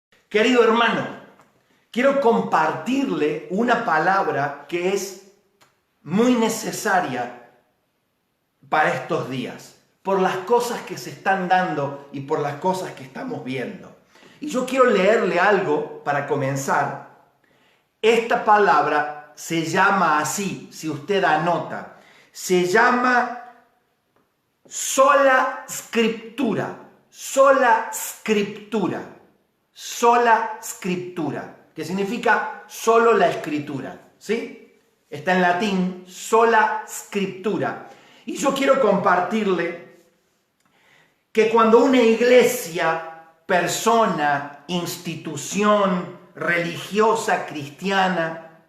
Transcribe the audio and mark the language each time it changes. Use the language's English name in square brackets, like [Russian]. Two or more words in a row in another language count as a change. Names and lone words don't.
[Spanish] Querido hermano, quiero compartirle una palabra que es muy necesaria para estos días, por las cosas que se están dando y por las cosas que estamos viendo. Y yo quiero leerle algo para comenzar. Esta palabra se llama así, si usted anota, se llama [Latin] sola scriptura, sola scriptura, sola scriptura, [Spanish] que significa solo la escritura, ¿sí? Está en latín, [Latin] sola scriptura. [Spanish] Y yo quiero compartirle que cuando una iglesia, persona, institución religiosa cristiana